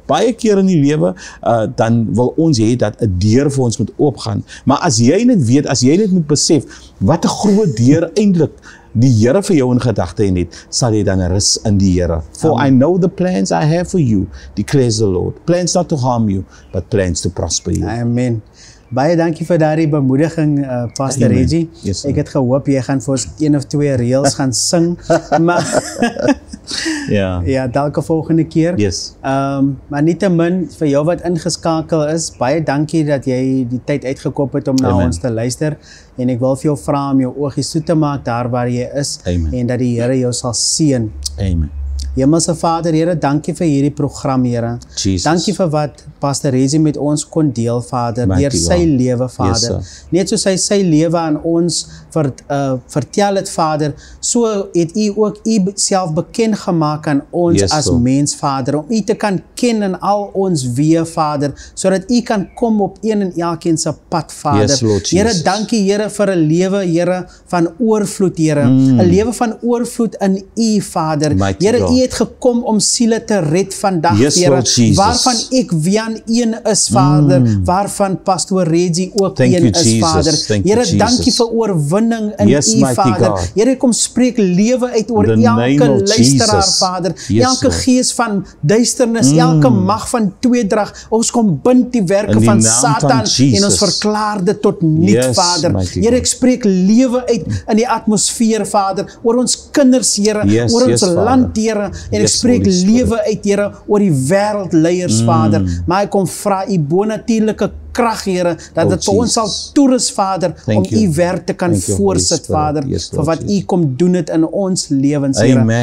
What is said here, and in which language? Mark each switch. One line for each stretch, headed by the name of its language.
Afrikaans: Baie keer in die lewe, dan wil ons hê dat 'n deur vir ons moet oopgaan. Maar as jy net weet, as jy net moet besef, wat 'n groot deur eintlik die Here vir jou in gedagte het, sal jy dan rus in die Here.
English: For I know the plans I have for you, declares the Lord. Plans not to harm you, but plans to prosper you.
Afrikaans: Amen. Baie dankie vir daardie bemoediging, Pastor Reggie.
English: Yes,
Afrikaans: ek het gehoop jy gaan vir ons 1 of 2 reels gaan sing, maar ja, dalk 'n volgende keer.
English: Yes.
Afrikaans: Maar nietemin vir jou wat ingeskakel is, baie dankie dat jy die tyd uitgekop het om na ons te luister. En ek wil vir jou vra om jou oogies toe te maak daar waar jy is. En dat die Here jou sal seën. Amen. Hemelse Vader, Here, dankie vir hierdie program, Here. Dankie vir wat Pastor Reggie met ons kon deel, Vader, deur sy lewe, Vader. Net soos hy sy lewe aan ons vertel het, Vader, so het U ook U self bekend gemaak aan ons as mens, Vader, om U te kan ken in al ons weë, Vader, sodat U kan kom op een en elkeen se pad, Vader. Here, dankie, Here, vir 'n lewe, Here, van oorvloed, Here. 'n lewe van oorvloed in U, Vader. Here, U het gekom om siele te red vandag, Here, waarvan ek Wian een is, Vader, waarvan Pastor Reggie ook een is, Vader. Here, dankie vir oorwinning in U, Vader. Here, kom spreek lewe uit oor elke luisteraar, Vader. Elke gees van duisternis, elke mag van tweedrag, ons kom bind die werke van Satan en ons verklaar dit tot niet, Vader. Here, ek spreek lewe uit in die atmosfeer, Vader, oor ons kinders, Here, oor ons land, Here, en ek spreek lewe uit, Here, oor die wêreldleiers, Vader. Maar ek kom vra U bonatuurlike krag, Here, dat dit vir ons sal toerus, Vader, om U werk te kan voorsit, Vader, vir wat U kom doen het in ons lewens, Here.